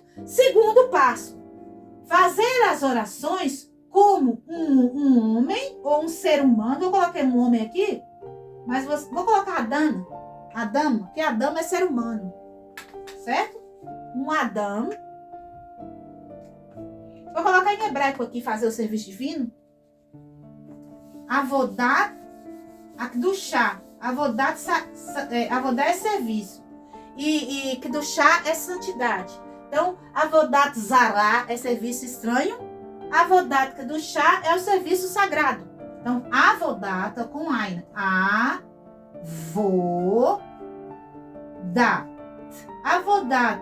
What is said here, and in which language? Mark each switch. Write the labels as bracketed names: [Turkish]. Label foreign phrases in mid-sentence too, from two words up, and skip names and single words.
[Portuguese] Segundo passo, fazer as orações como um homem ou um ser humano. Eu coloquei um homem aqui, mas vou colocar a dama, porque a dama é ser humano, certo? Um Adão. Vou colocar em hebraico aqui, fazer o serviço divino. [Hebrew] עבודת הקדושה. [Portuguese] Avodat é serviço. E Kedushá é santidade. Então, [Hebrew] עבודת זרה [Portuguese] é serviço estranho. [Hebrew] עבודת קדושה [Portuguese] é o serviço sagrado. Então, Avodat com Ain. Avodat.